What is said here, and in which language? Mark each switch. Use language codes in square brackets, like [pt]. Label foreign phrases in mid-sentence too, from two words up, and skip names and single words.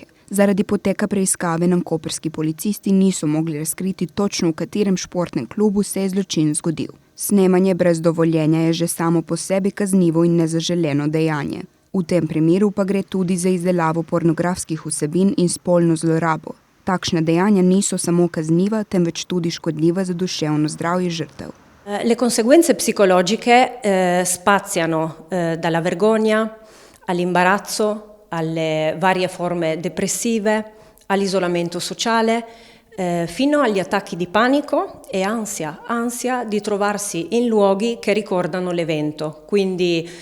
[sl] Zaradi poteka preiskave nam koprski policisti niso mogli razkriti točno, v katerem športnem klubu se je zločin zgodil. Snemanje brez dovoljenja je že samo po sebi kaznivo in nezaželeno dejanje. V tem primeru pa gre tudi za izdelavo pornografskih vsebin in spolno zlorabo. Takšna dejanja niso samo kazniva, temveč tudi škodljiva za duševno zdravje žrtev. [it] Le conseguenze psicologiche spaziano dalla vergogna all'imbarazzo, alle varie forme depressive, all'isolamento sociale, fino agli attacchi di panico e ansia di trovarsi in luoghi che ricordano l'evento, quindi